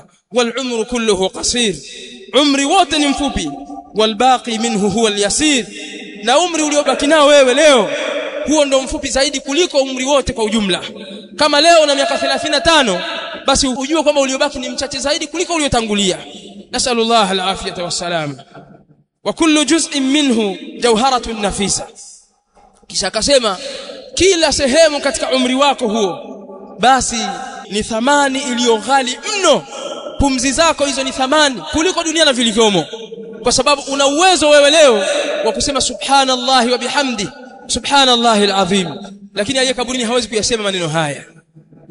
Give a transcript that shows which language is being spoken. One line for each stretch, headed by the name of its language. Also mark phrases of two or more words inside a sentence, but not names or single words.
Arabic: والعمر كله قصير,
Swahili: umri wote ni mfupi.
Arabic: والباقي منه هو اليسير,
Swahili: na umri uliobaki nao wewe leo, huo ndo mfupi zaidi kuliko umri wote kwa ujumla. Kama leo una miaka 35, basi ujue kwamba uliobaki ni mchache zaidi kuliko uliotangulia.
Arabic: نسأل الله العافية والسلام. وكل جزء منه جوهرة نفيسة,
Swahili: kisha akasema kila sehemu katika umri wako huo basi ni thamani iliyo ghali mno. Pumzi zako hizo ni thamani kuliko dunia na vilivyomo, kwa sababu una uwezo wewe leo wa kusema
Arabic: سبحان الله وبحمد سبحان الله العظيم,
Swahili: lakini aliye kaburini hawezi kuyasema maneno haya.